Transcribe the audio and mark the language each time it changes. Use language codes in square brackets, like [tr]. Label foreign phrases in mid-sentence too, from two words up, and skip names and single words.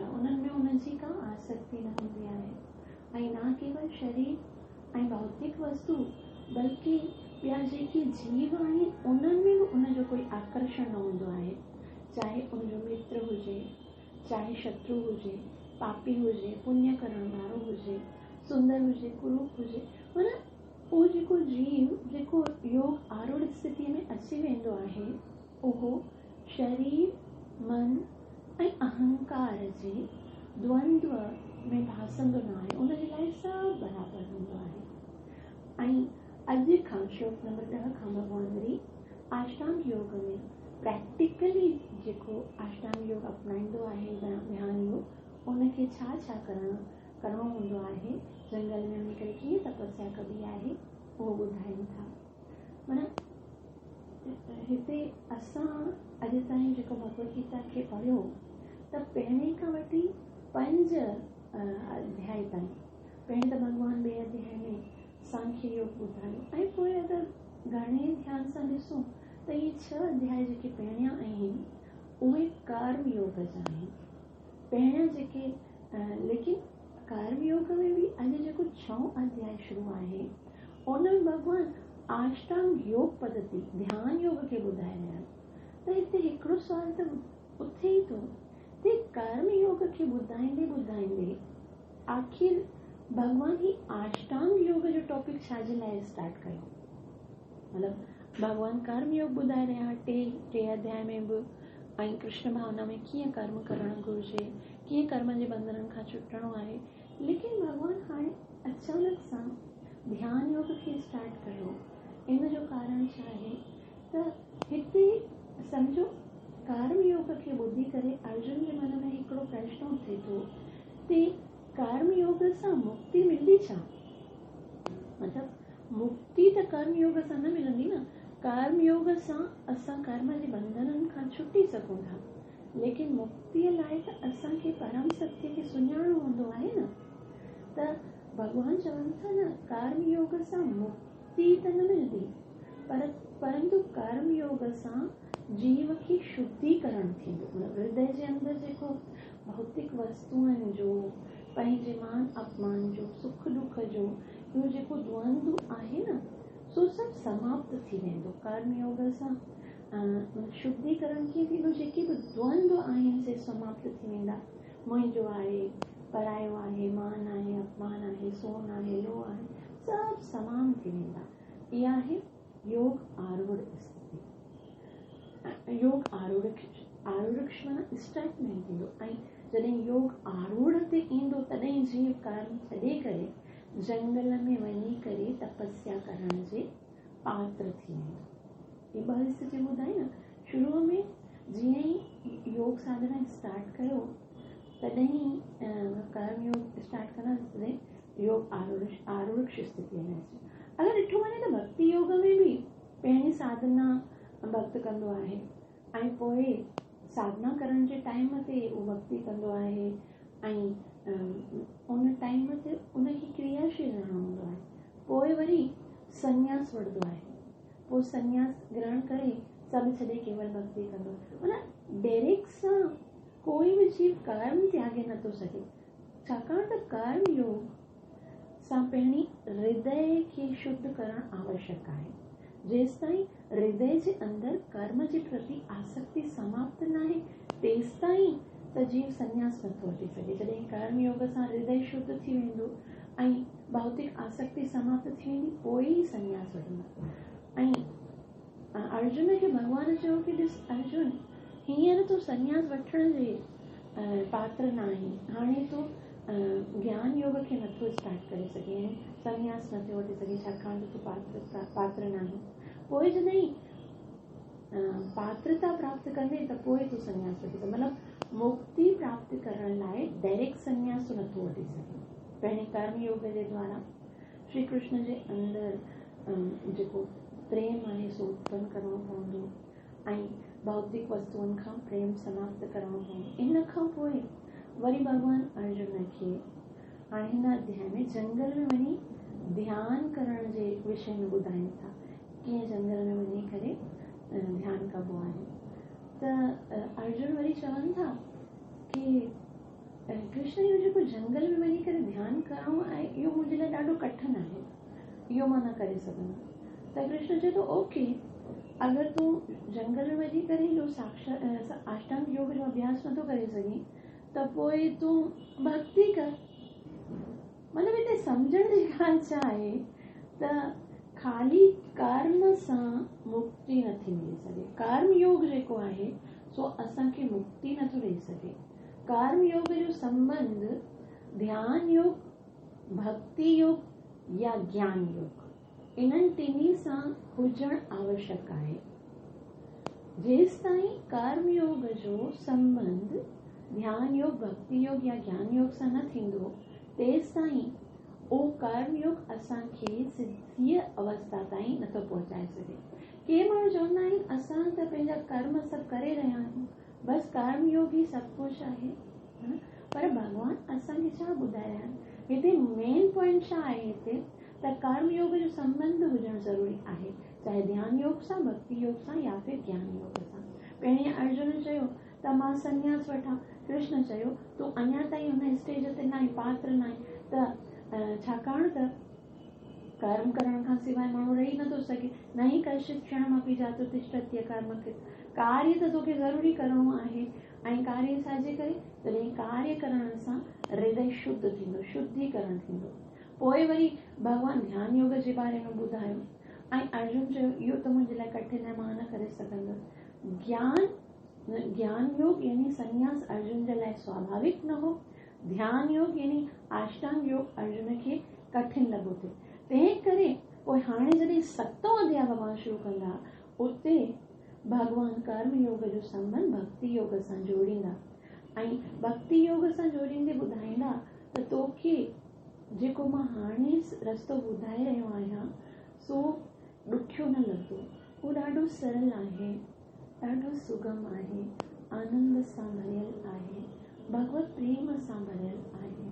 [sd] उन्हनि में उनजी का आसक्ति न हूंदी आहे। ऐं न केवल शरीर ऐं भौतिक वस्तु बल्कि ॿिया जेके जीव आहिनि उन्हनि में बि उनजो कोई आकर्षण न हूंदो आहे। चाहे उनजो मित्र हुजे, चाहे शत्रु हुजे, पापी हुजे, पुण्य करण वारो हुजे, सुंदर हुजे, कुरूप हुजे, माना उहो जेको जीव जेको योग आरूढ़ स्थिति में अची वेंदो आहे उहो शरीर, मन ऐं अहंकार जे द्वंद्व में भासंदो न आहे। उनजे लाइ सभु बराबरि हूंदो आहे। ऐं अॼु खां श्लोक नंबर 10 खां भगवान वरी अष्टांग योग में प्रैक्टिकली जेको अष्टांग योग अपनाईंदो आहे ध्यान योग, उनखे छा छा करणो हूंदो आहे, जंगल में वञी करे कीअं तपस्या कबी आहे, उहो ॿुधाइनि था। माना हिते असां अॼु ताईं जेको भगवद गीता खे पढ़ियो त पहिरें खां वठी 5 अध्याय ताईं, पहिरें त भगवान 2 अध्याय में सांख्य योग ॿुधायो ऐं पोइ अगरि घणे ध्यान सां ॾिसूं त इहे 6 अध्याय जेके पहिरियां आहिनि उहे कर्म योग जा आहिनि। पहिरियां जेके लेकिन कर्म नओं अध्याय शुरू आहे उन भॻवान अष्टांग योग पद्धति ध्यान योग खे ॿुधाए रहिया आहिनि। त हिते हिकिड़ो सुवाल त उथे ई थो ते कर्म योग खे ॿुधाईंदे आखिर भॻवान ही अष्टांग योग जो टॉपिक छाजे लाइ स्टार्ट कयो। मतिलबु भॻवान कर्म योग ॿुधाए रहिया टे अध्याय में बि ऐं कृष्ण भावना में कीअं कर्म करणु घुरिजे, कीअं कर्म जे बंधननि खां छुटणो आहे। लेकिन भॻवान हाणे अचानक सां ध्यान योग खे स्टार्ट कयो। इन जो कारण छा आहे त हिते सम्झो कर्म योग खे ॿुधी करे अर्जुन जे मन में हिकिड़ो प्रश्न उथे थो ते कर्म योग सां मुक्ति मिलंदी छा। मतिलबु मुक्ति त कर्म योग सां न मिलंदी न। कर्म योग सां असां कर्म जे बंधननि खां छुटी सघूं था, लेकिन मुक्तीअ लाइ त असांखे परम सत्य खे सुञाणो हूंदो आहे न। त भॻवान चवनि था न कर्म योग सां मुक्ति त न मिलंदी, परंतु कर्म योग सां जीव खे शुद्धीकरण थींदो। हृदय जे अंदरि जेको भौतिक वस्तुअनि जो, पंहिंजे मान अपमान जो, सुख दुख जो इहो जेको द्वंद्व आहे न सो सभु समाप्त थी वेंदो। कर्म योग सां शुद्धीकरण कीअं थींदो, जेके बि द्वंद्व आहिनि से समाप्त थी वेंदा। मुंहिंजो आहे, परायो आहे, मान आहे, अपमान आहे, सोन आहे, लो आहे, सभु समाप्त थी वेंदा। इहा आहे योग आरूढ़ स्थिति। योग आरूढ़ क्षण स्टार्ट में थींदो ऐं जॾहिं योग आरूढ़ ते ईंदो तॾहिं जीव कर्म छॾे करे जंगल में वञी करे तपस्या करण जे पात्र थी वेंदो। ये ॿ स्थिति ॿुधाई न। शुरूअ में जीअं ई योग साधना स्टार्ट कयो तॾहिं कर्म योग स्टार्ट करण तॾहिं योग आरूढ़ स्थिति में अचे। अगरि ॾिठो वञे त भक्ति योग में बि पहिरीं साधना भक्त कंदो आहे ऐं पोइ साधना करण जे टाइम ते उहो भक्ति कंदो आहे ऐं उन टाइम ते उनखे क्रियाशील रहणो हूंदो आहे। पोइ वरी संन्यास वठंदो आहे, पोइ संन्यास ग्रहण करे सभु छॾे केवल भक्ति कंदो। माना डायरेक्ट सां कोई बि जीव कर्म त्यागे नथो सघे, छाकाणि त कर्म योग सां पहिरीं हृदय खे शुद्ध करणु आवश्यक आहे। जेसिताईं हृदय जे अंदरि कर्म जे प्रति आसक्ति समाप्त न आहे तेसिताईं त जीव संन्यास नथो वठी सघे। जॾहिं कर्म योग सां हृदय शुद्ध थी वेंदो ऐं भौतिक आसक्ति समाप्त थी वेंदी पोइ ई संन्यास वठंदो। ऐं अर्जुन खे भॻवान चयो कि ॾिस अर्जुन, हींअर तूं संन्यास वठण जे पात्र न आहीं, हाणे तूं ज्ञान योग खे नथो स्टार्ट करे सघे, संन्यास नथो वठी सघे, छाकाणि त तूं पात्र न आहीं। पोइ जॾहिं पात्रता प्राप्त कंदे त पोइ तूं संन्यास वठी सघे। मतिलबु मुक्ति प्राप्त करण लाइ डायरेक्ट संन्यास नथो वठी सघे। पहिरीं कर्म योग जे द्वारा श्री कृष्ण जे अंदरि जेको प्रेम आहे सो उत्पन्न करणो पवंदो ऐं भौतिक वस्तुअनि खां प्रेम समाप्त करणो पवंदो। इन खां पोइ वरी भॻवान अर्जुन खे हाणे हिन अध्याय में जंगल में वञी ध्यान करण जे विषय में ॿुधाइनि था, कीअं जंगल में वञी करे ध्यान कबो आहे। त अर्जुन वरी चवनि था कि कृष्ण इहो जेको जंगल में वञी करे ध्यानु करणो आहे इहो मुंहिंजे लाइ ॾाढो कठिन आहे, इहो मां न करे सघंदमि। त कृष्ण चए थो ओके, अगरि तूं जंगल में वञी करे इहो अष्टांग योग जो अभ्यास नथो करे सघीं त पोइ तूं भक्ति कर। मतिलबु हिते सम्झण जी ॻाल्हि छा आहे त ख़ाली कर्म सां मुक्ति नथी मिली सघे। कर्म योग जेको आहे सो असांखे मुक्ति नथो ॾेई सघे। कर्म योग जो संबंध ध्यान योग, भक्ति योग या ज्ञान योग इन्हनि टिनी सां हुजणु आवश्यक आहे। जेसिताईं कर्म योग जो संबंध ध्यान योग, भक्ति योग या ज्ञान योग सां न थींदो तेसिताईं उहो कर्म योग असांखे सिद्धीअ अवस्था ताईं नथो पहुचाए सघे। के माण्हू चवंदा आहिनि असां त पंहिंजा कर्म सभु करे रहिया आहियूं, बसि कर्म योग ई सभु कुझु आहे। पर भॻवान असांखे छा ॿुधाए रहिया आहिनि हिते? [en] main point [sd] छा आहे हिते त कर्म योग जो संबंध हुजणु ज़रूरी आहे, चाहे ध्यान योग सां, भक्ति योग सां या फिर ज्ञान योग सां। पहिरीं अर्जुन चयो त मां संन्यास वठां, कृष्ण चयो तूं अञा ताईं हुन स्टेज ते न आई, पात्र न आई, त छाकाणि त कर्म करण खां सवाइ माण्हू रही नथो सघे। [sa] न ही कश्चित् क्षणमपि जातु तिष्ठत्य कर्मकृत्। [sd] कार्य त तोखे ज़रूरी करणो आहे ऐं कार्य छाजे करे? तॾहिं कार्य करण सां हृदय शुद्ध थींदो, शुद्धीकरण थींदो। पोइ वरी भॻवान ध्यान योग जे बारे में ॿुधायो ऐं अर्जुन चयो इहो त मुंहिंजे लाइ कठिन आहे, मां न करे सघंदुसि। ज्ञान योग यानी संन्यास अर्जुन जे लाइ स्वाभाविक न हो। ध्यान योग यानी अष्टांग योग अर्जुन खे कठिन लॻो थे। तंहिं करे पोइ हाणे जॾहिं 7 अध्याय भॻवान शुरू कंदा, उते भॻवान कर्म योग जो संबंध भक्ति योग सां जोड़ींदा ऐं भक्ति योग सां जोड़ींदे ॿुधाईंदा त तोखे जेको मां हाणे रस्तो ॿुधाए रहियो आहियां सो ॾुखियो न लॻंदो, उहो ॾाढो सरल आहे, ॾाढो सुगम आहे, आनंद सां भरियल आहे, भगवत प्रेम सां भरियल आहे।